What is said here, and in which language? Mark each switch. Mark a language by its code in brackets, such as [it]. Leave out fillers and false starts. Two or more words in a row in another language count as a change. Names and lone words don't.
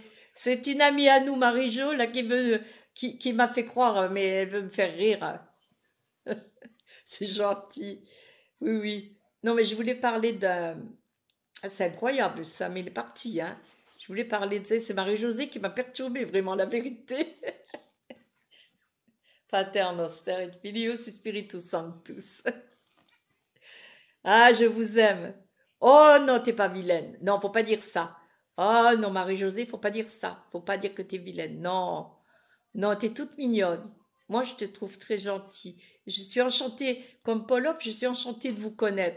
[fr] C'est une amie à nous, Marie-Jo, là, qui m'a fait croire, mais elle veut me faire rire. C'est gentil. Oui, oui. Non, mais je voulais parler d'un. Ah, c'est incroyable, ça, mais il est parti, hein. Je voulais parler de ça. C'est Marie-Josée qui m'a perturbée, vraiment, la vérité. [la] Pater noster et filius et spiritus sanctus. [fr] Ah, je vous aime. Oh non, t'es pas vilaine. Non, faut pas dire ça. Oh non, Marie-Josée, faut pas dire ça. Faut pas dire que t'es vilaine. Non, non, t'es toute mignonne. Moi, je te trouve très gentille. Je suis enchantée, comme Paul Hop, je suis enchantée de vous connaître.